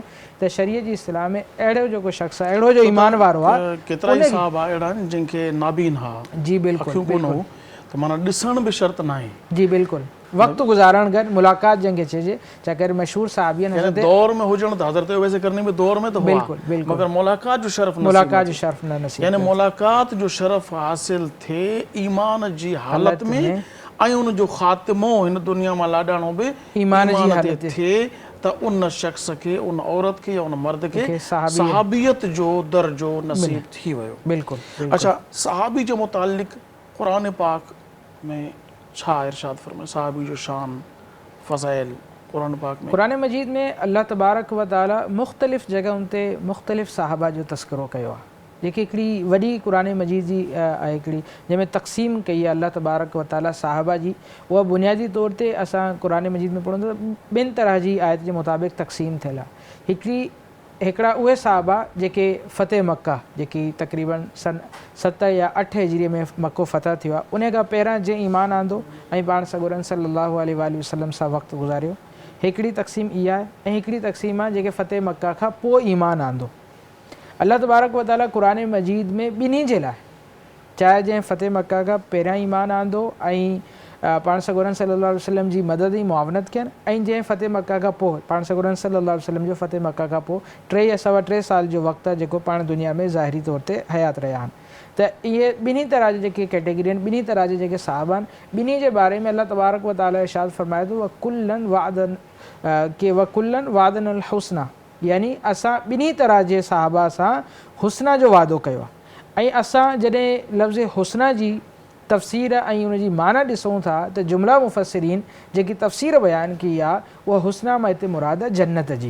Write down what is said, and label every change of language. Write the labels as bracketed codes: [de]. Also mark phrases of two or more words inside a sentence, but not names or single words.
[sd] त शरीयत जी इस्तिलाह में अहिड़ो जेको शख़्स आहे अहिड़ो जो ईमान वारो आहे. केतिरा ई साहबा अहिड़ा आहिनि जंहिंखे नाबीन हा, जी बिल्कुलु, कोन हो त माना ॾिसण बि शर्त न आहे. जी बिल्कुलु, वक़्तु गुज़ारण गॾु मुलाक़ात जंहिंखे चइजे, छा करे मशहूरु साहबियनि दौर में हुजण त हज़रत वैसे करने में दौर में त हुआ, मगर मुलाक़ात जो शर्फ न नसीब, यानी मुलाक़ात जो शर्फ हासिल थिए ईमान जी हालत में ऐं उन जो ख़ात्मो हिन दुनिया मां लाॾाणो बि ईमान जी हालत थिए त उन शख़्स खे, उन औरत खे या उन मर्द खे सहाबियत जो दर्जो नसीब थी वियो. बिल्कुलु. अच्छा, सहाबी जे मुतालिक़ क़ुरान पाक में छा इरशाद फरमाए, सहाबी जो शान फ़ज़ाइल क़ुरान पाक में? क़ुरान मजीद में अल्लाह तबारक व तआला मुख़्तलिफ़ जॻहुनि ते मुख़्तलिफ़ सहाबा जो तस्करो कयो आहे. जेकी हिकिड़ी वॾी क़ुरान मजीद जी आहे हिकिड़ी जंहिंमें तक़सीम कई आहे अल्लाह तबारक व तआला साहबा जी. उहा बुनियादी तौर ते असां क़ुरान मजीद में पढ़ूं त ॿिनि तरह जी आयत जे मुताबिक़ तक़सीम थियल आहे. हिकिड़ा उहे साहबा जेके फ़तेह मक्का, जेकी तक़रीबन सन 7 या 8 हिजरीअ में मक्को फ़तह थियो आहे, उन खां पहिरां जंहिं ईमान आंदो ऐं पाण सॻोरन [ar] صلى الله عليه وسلم [sd] सां वक़्तु गुज़ारियो, हिकिड़ी तक़सीम इहा आहे. ऐं हिकिड़ी तक़सीम आहे जेके फ़तेह मक्का खां पोइ ईमान आंदो. अल्लाह तबारक व तआला क़ुरान मजीद में ॿिन्ही जे लाइ, चाहे जंहिं फ़तेह मक्का खां पहिरियां ईमान आंदो ऐं पाण सॻोरन [ar] صلى الله عليه وسلم [sd] जी मदद ऐं मुआवनत कयनि, ऐं जंहिं फ़तेह मक्का खां पोइ पाण सॻोरन [ar] صلى الله عليه وسلم [sd] जो फ़तेह मक्का खां पोइ 3 या 3.25 साल जो वक़्तु आहे जेको पाण दुनिया में ज़ाहिरी तौर ते हयात रहिया आहिनि. त इहे ॿिन्ही तरह जा जेके कैटेगरी आहिनि, ॿिन्ही तरह जा जेके साहबा आहिनि, ॿिन्ही जे बारे में अल्लाह तबारक व तआला इरशाद फरमाए थो [ar] وكلا وعدنا الحسنى, [sd] यानी असां ॿिन्ही तरह जे साहबा सां हुस्ना जो वादो कयो आहे. ऐं असां जॾहिं लफ़्ज़ हुस्ना जी तफ़सीर ऐं उनजी माना ॾिसूं था त जुमला मुफ़स्सिरीन जेकी तफ़सीर बयानु कई आहे उहा हुस्ना मां हिते मुराद आहे जन्नत जी.